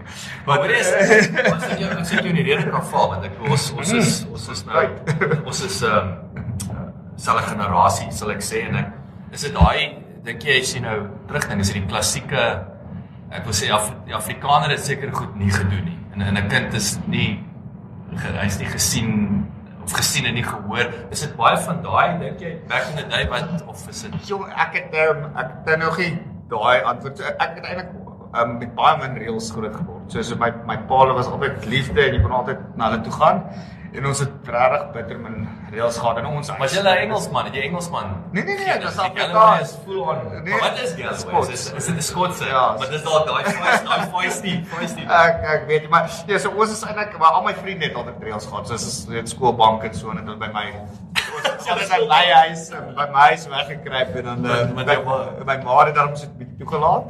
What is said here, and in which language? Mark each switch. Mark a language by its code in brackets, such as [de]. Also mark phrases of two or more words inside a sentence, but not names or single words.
[af] Maar as ek jou in die rede kan val, want ons is selfe generasie, sal ek sê, en is dit daai, dink jy as jy nou terugdink, is dit die klassieke, ek wil sê die Afrikaner het seker goed nie gedoen nie, en 'n kind is nie, hy is nie gesien en nie gehoor. Is dit baie van daai, dink jy, [en] back in the day, [af] of is dit? Ek het nog nie daai antwoord. Ek het eintlik met baie min reëls groot geword. So my pa was altyd liefde en jy kon altyd na hulle toe gaan. En ons het regtig bitter min reëls gehad in ons. Maar jy 'n Engelsman, het jy Engelsman? Nee, dit was [en] Afrikaans is full on. [af] Nee, maar wat is Galloway? Is dit 'n Skotse? Ja, maar dis dalk daai feisty. Ek weet nie, maar ja, so ons is eintlik, maar al my vriende het altyd reëls gehad. So ons het skoolbank en so en dit by my. Ons het by my huis weggekruip en dan my ma het daarom so 'n bietjie toegelaat.